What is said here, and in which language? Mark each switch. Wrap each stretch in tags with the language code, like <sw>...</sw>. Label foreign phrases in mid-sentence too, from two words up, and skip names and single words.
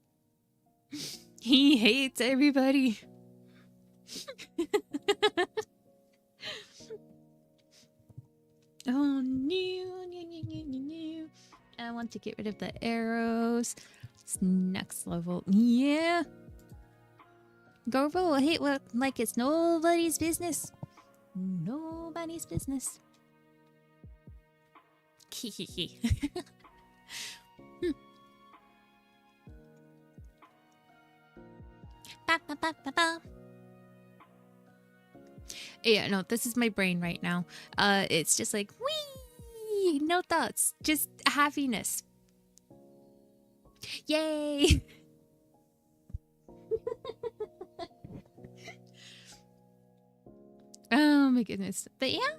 <en>He hates everybody. Oh no. I want to get rid of the arrows. It's next level. Yeah. Gorbo will hate what like it's nobody's business. Nobody's business. Hehehe. Ba, ba, ba, ba, ba. Yeah, no, this is my brain right now. It's just like, wee! No thoughts, just happiness. Yay! Oh my goodness. But yeah.</en>